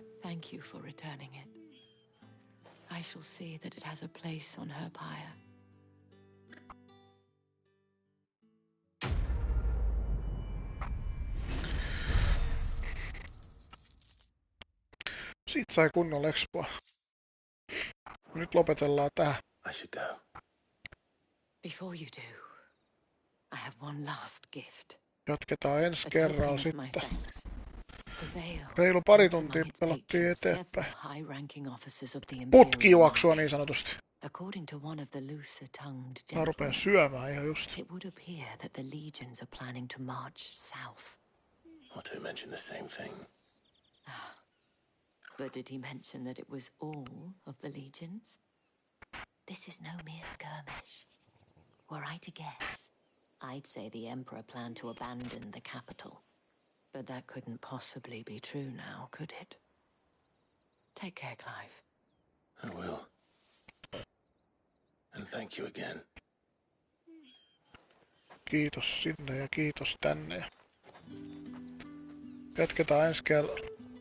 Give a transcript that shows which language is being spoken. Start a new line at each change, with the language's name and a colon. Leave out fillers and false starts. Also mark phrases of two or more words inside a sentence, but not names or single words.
English: thank you for returning it. I shall see that it has a place on her pyre.
Finnish: Siitä sai kunnolla expoa. Nyt lopetellaan tähän.
English: I should go. Before you do, I have one last gift.
Finnish: Jatketaan ensi kerralla sitten.
English: The Vale
Finnish: Reilu pari tuntia pelattiin eteenpäin. Putkijuoksua niin sanotusti.
English: According to one of the looser-tongued
Finnish: Mä rupean syömään ihan just.
English: it would appear that the legions are planning to march south. Or to mention the same thing. But did he mention that it was all of the legions? This is no mere skirmish. Were I to guess, I'd say the Emperor planned to abandon the capital. But that couldn't possibly be true now, could it? Take care, Clive. I will. And thank you again.
Finnish: Kiitos sinne ja kiitos tänne. Jatketaan ensi kerralla.